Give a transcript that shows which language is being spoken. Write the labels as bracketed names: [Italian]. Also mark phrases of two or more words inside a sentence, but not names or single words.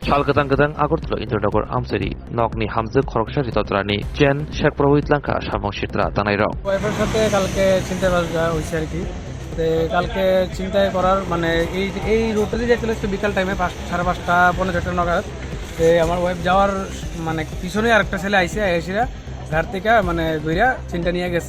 [Bangla] Salgadang-gadang Agartala Indranagar Amsari Nogni Hamza Khorokshari Totrani Chen Shekprovit Lanka Shamong Shitra Tanairo ওয়াইফের সাথে কালকে চিন্তা ভাবনা হয়েছে আর কি। কালকে চিন্তায় করার মানে এই রুটে দিয়ে চলে এসছে বিকাল টাইমে 5:30 পৌনে 4টা নাগাদ। আমার ওয়াইফ যাওয়ার মানে পিছনে আরেকটা ছেলে আইসে এসেরা ঘর থেকে মানে ধইরা চিন্তা নিয়ে গেছে।